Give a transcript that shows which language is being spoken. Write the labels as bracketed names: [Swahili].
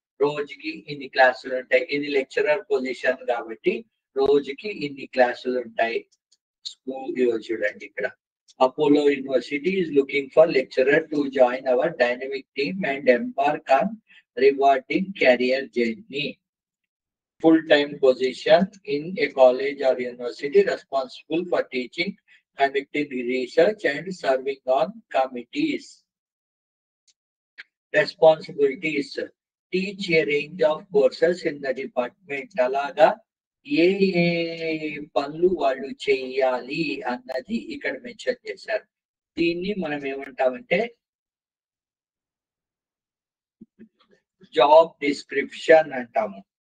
[Telugu] రోజుకి ఇన్ని క్లాసులు ఉంటాయి. ఇది లెక్చరర్ పొజిషన్ కాబట్టి రోజుకి ఇన్ని క్లాసులు ఉంటాయి. స్కూల్ చూడండి, ఇక్కడ [English] Apollo University is looking for lecturer to join our dynamic team and embark on rewarding career journey. Full-time position in a college or university responsible for teaching, conducting research and serving on committees. Responsibilities: teach a range of courses in the department. [Telugu] అలాగా ఏ పనులు వాళ్ళు చేయాలి అన్నది ఇక్కడ mention చేశారు. దీన్ని మనం ఏమంటామంటే జాబ్ డిస్క్రిప్షన్ అంటాము.